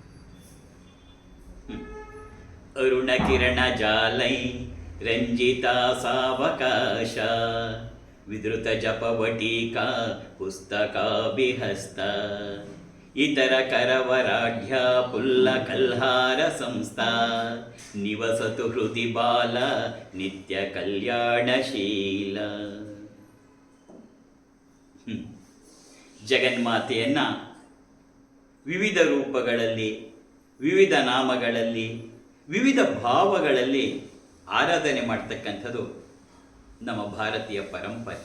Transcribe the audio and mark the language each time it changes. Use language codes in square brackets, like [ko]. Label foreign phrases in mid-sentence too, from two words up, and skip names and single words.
[sa] अरुण किरण जालै रंजिता सावकाश विधृत जपवटिका पुस्तका विहस्त इतर करवराढ्य पुल्ल कल्हार संस्था निवसतु हृदि बाल नित्य कल्याणशील। [kn] ಜಗನ್ಮಾತೆಯನ್ನ ವಿವಿಧ ರೂಪಗಳಲ್ಲಿ, ವಿವಿಧ ನಾಮಗಳಲ್ಲಿ, ವಿವಿಧ ಭಾವಗಳಲ್ಲಿ ಆರಾಧನೆ ಮಾಡ್ತಕ್ಕಂಥದ್ದು ನಮ್ಮ ಭಾರತೀಯ ಪರಂಪರೆ.